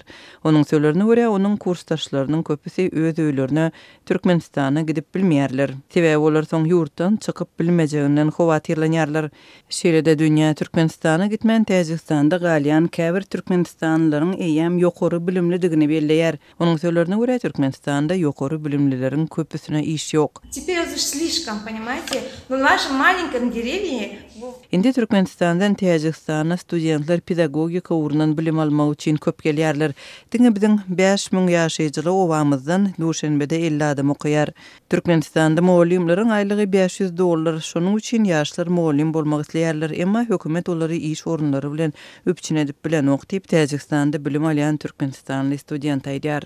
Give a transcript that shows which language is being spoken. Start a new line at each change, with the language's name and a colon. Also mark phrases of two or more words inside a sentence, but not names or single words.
Turkmen: Onuň sözlerine görä, onuň kursdaşlarynyň köpüsi öz öýlerine Türkmenistana gidip bilmeýärler. Sebäbi olar soň ýurtdan çykyp bilmejegininden howatirlenýärler. Şeýle-de dünýä Türkmenistana gitmän Täjikistanda galýan käbir türkmenistanlylaryň eýem ýokary bilimlidigini belleýär. Onuň sözlerine görä Türkmenistanda ýokary bilimlileriň köpüsine iş ýok.
Russian: Теперь уже слишком, понимаете? Но в нашем маленьком деревне
Turkmen: Indi Türkmenistandan Täjikistana studentler pedagogika ugrundan bilim almak üçin köp gelýärler. Diňe biziň 5000 ýaşaýjyly owamyzdan Duşanbede 50 adam okuýar. Türkmenistanda mugallimleriň aýlygy $500. Şonuň üçin ýaşlar mugallim bolmak isleýärler, emma hökümet olary iş orunlary bilen öpçün edip bilen okdyp Täjikistanda bilim alýan türkmenistanly student aýdýar.